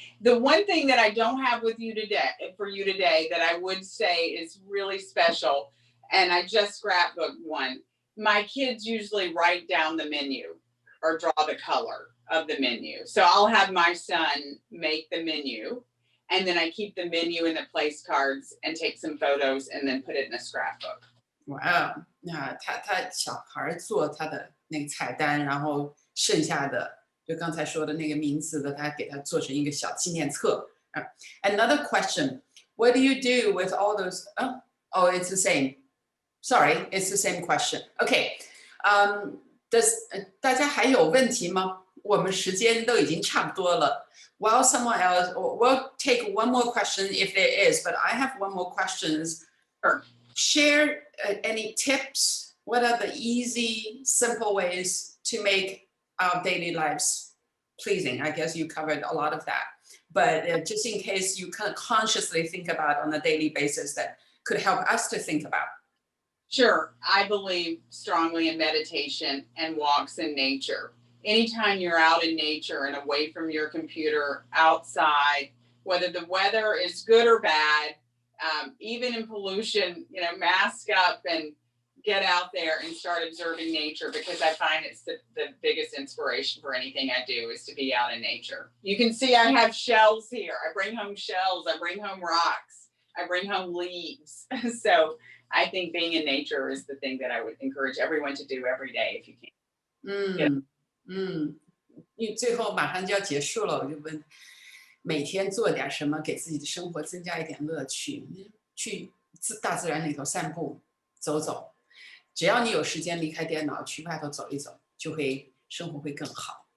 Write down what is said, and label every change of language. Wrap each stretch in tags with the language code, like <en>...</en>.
<en>The one thing that I don't have with you today, that I would say is really special, and I just scrapbooked one. My kids usually write down the menu or draw the color of the menu. So I'll have my son make the menu, and then I keep the menu in the place cards and take some photos and then put it in a scrapbook. Wow.</en> <zh>那他小孩做他的那个菜单，然后剩下的就刚才说的那个名字的，他给他做成一个小纪念册。</zh> <en>Another question: What do you do with all those? Oh, it's the same. Sorry, it's the same question. Okay.</en> <zh>Does 大家还有问题吗？我们时间都已经差不多了。</zh> <en>Well, someone else, we'll take one more question if there is, but I have one more questions. Share any tips. What are the easy, simple ways to make our daily lives pleasing. I guess you covered a lot of that. But just in case you can consciously think about on a daily basis that could help us to think about. Sure. I believe strongly in meditation and walks in nature. Anytime you're out in nature and away from your computer, outside, whether the weather is good or bad, even in pollution, mask up and get out there and start observing nature, because I find it's the biggest inspiration for anything I do is to be out in nature. You can see I have shells here. I bring home shells. I bring home rocks. I bring home leaves. So I think being in nature is the thing that I would encourage everyone to do every day if you can.</en> <zh>因为最后马上就要结束了，我就问，每天做点什么给自己的生活增加一点乐趣？去大自然里头散步、走走。只要你有时间离开电脑去外头走一走，就会生活会更好。</zh>